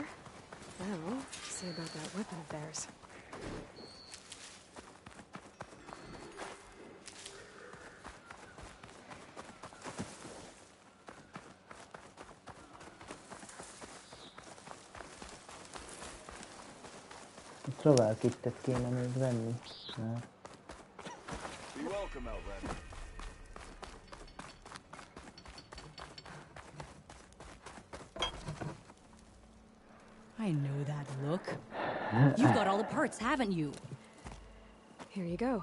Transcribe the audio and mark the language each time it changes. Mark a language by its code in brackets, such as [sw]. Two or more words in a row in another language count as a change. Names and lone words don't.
[en] Now, see about that weapon of theirs. [hu] Novell kittet kéne még venni. [en] I know that look. You've got all the parts, haven't you? Here you go.